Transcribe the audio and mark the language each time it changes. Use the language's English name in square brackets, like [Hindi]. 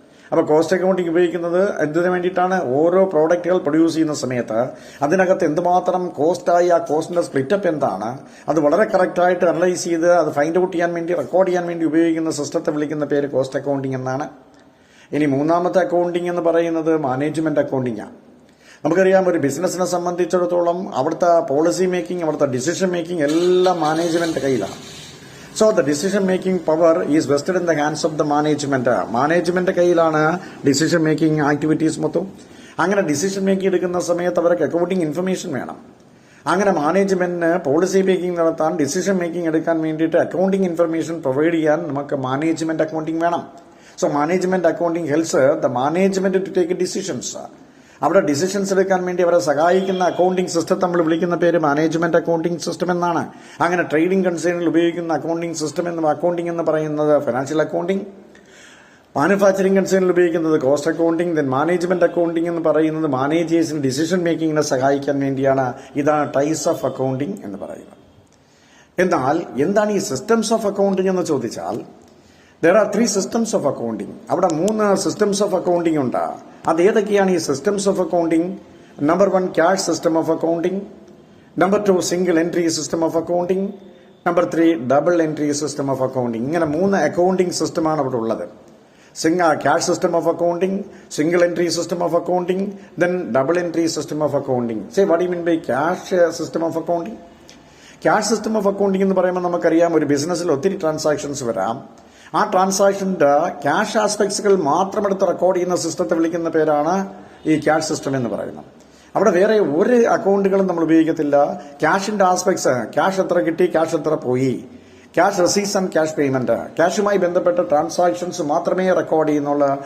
[Malayalam] അപ്പോൾ cost accounting ഉപയോഗിക്കുന്നത് എന്തിനു വേണ്ടിയിട്ടാണ്? ഓരോ പ്രോഡക്റ്റുകൾ പ്രൊഡ്യൂസ് ചെയ്യുന്ന സമയത്ത് അതിനകത്ത് എന്തുമാത്രം കോസ്റ്റായി, ആ കോസ്റ്റിന്റെ സ്പ്ലിറ്റപ്പ് എന്താണ്, അത് വളരെ കറക്റ്റായിട്ട് അനലൈസ് ചെയ്ത് അത് ഫൈൻഡ് ഔട്ട് ചെയ്യാൻ വേണ്ടി, റെക്കോർഡ് ചെയ്യാൻ വേണ്ടി ഉപയോഗിക്കുന്ന സിസ്റ്റത്തെ വിളിക്കുന്ന പേര് കോസ്റ്റ് അക്കൗണ്ടിംഗ് എന്നാണ്. ഇനി 3ാമത്തെ അക്കൗണ്ടിംഗ് എന്ന് പറയുന്നത് മാനേജ്മെന്റ് അക്കൗണ്ടിംഗ് ആണ്. നമുക്കറിയാം ഒരു ബിസിനസിനെ സംബന്ധിച്ചിടത്തോളം അവിടുത്തെ പോളിസി മേക്കിംഗ്, അവിടുത്തെ ഡിസിഷൻ മേക്കിംഗ് എല്ലാം മാനേജ്മെന്റ് കയ്യിലാണ്. [English] So the decision making power is vested in the hands of the management. [Malayalam] Management കയ്യിലാണ് ഡിസിഷൻ മേക്കിംഗ് ആക്ടിവിറ്റീസ് മൊത്തം. അങ്ങനെ ഡിസിഷൻ മേക്കിംഗ് എടുക്കുന്ന സമയത്ത് അവർക്ക് അക്കൗണ്ടിംഗ് ഇൻഫർമേഷൻ വേണം. അങ്ങനെ മാനേജ്മെന്റിന് പോളിസി മേക്കിംഗ് നടത്താൻ, ഡിസിഷൻ മേക്കിംഗ് എടുക്കാൻ വേണ്ടിയിട്ട് അക്കൗണ്ടിംഗ് ഇൻഫർമേഷൻ പ്രൊവൈഡ് ചെയ്യാൻ നമുക്ക് മാനേജ്മെന്റ് അക്കൗണ്ടിംഗ് വേണം. [English] So management accounting helps the management to take decisions. [Malayalam] അവിടെ ഡിസിഷൻസ് എടുക്കാൻ വേണ്ടി അവരെ സഹായിക്കുന്ന അക്കൗണ്ടിംഗ് സിസ്റ്റത്തെ നമ്മൾ വിളിക്കുന്ന പേര് മാനേജ്മെന്റ് അക്കൗണ്ടിംഗ് സിസ്റ്റം എന്നാണ്. അങ്ങനെ ട്രേഡിംഗ് കൺസേണിൽ ഉപയോഗിക്കുന്ന അക്കൗണ്ടിംഗ് സിസ്റ്റം അക്കൗണ്ടിംഗ് എന്ന് പറയുന്നത് ഫൈനാൻഷ്യൽ അക്കൗണ്ടിംഗ്, മാനുഫാക്ചറിംഗ് കൺസേണിൽ ഉപയോഗിക്കുന്നത് cost accounting, then management accounting എന്ന് പറയുന്നത് മാനേജേഴ്സിന് ഡിസിഷൻ മേക്കിങ്ങിനെ സഹായിക്കാൻ വേണ്ടിയാണ്. ഇതാണ് ടൈപ്സ് ഓഫ് അക്കൗണ്ടിംഗ് എന്ന് പറയുന്നത്. എന്നാൽ എന്താണ് ഈ സിസ്റ്റംസ് ഓഫ് അക്കൗണ്ടിംഗ് എന്ന് ചോദിച്ചാൽ [English] there are 3 systems of accounting. [Malayalam] അവിടെ [English] 3 systems of accounting [Malayalam] ഉണ്ട്. അത് ഏതൊക്കെയാണ് ഈ [English] systems of accounting? Number 1 cash system of accounting, Number 2 single entry system of accounting, Number 3 double entry system of accounting. [Malayalam] ഇങ്ങനെ 3 accounting സിസ്റ്റമാണ് അവിടെ ഉള്ളത്. [English] cash system of accounting, single entry system of accounting, then double entry system of accounting. Say what do you mean by cash system of accounting? Cash system of accounting [Malayalam] എന്ന് പറയുമ്പോൾ നമുക്കറിയാം ഒരു ബിസിനസ്സിൽ ഒത്തിരി ട്രാൻസാക്ഷൻസ് വരാം. ആ ട്രാൻസാക്ഷന്റെ ക്യാഷ് ആസ്പെക്ട്സുകൾ മാത്രം എടുത്ത് റെക്കോർഡ് ചെയ്യുന്ന സിസ്റ്റത്തെ വിളിക്കുന്ന പേരാണ് ഈ ക്യാഷ് സിസ്റ്റം എന്ന് പറയുന്നത്. അവിടെ വേറെ ഒരു അക്കൗണ്ടുകളും നമ്മൾ ഉപയോഗിക്കത്തില്ല. ക്യാഷിന്റെ ആസ്പെക്ട്സ്, ക്യാഷ് എത്ര കിട്ടി, ക്യാഷ് എത്ര പോയി, cash receipts and cash payment, ക്യാഷുമായി ബന്ധപ്പെട്ട ട്രാൻസാക്ഷൻസ് മാത്രമേ റെക്കോർഡ് ചെയ്യുന്നുള്ള.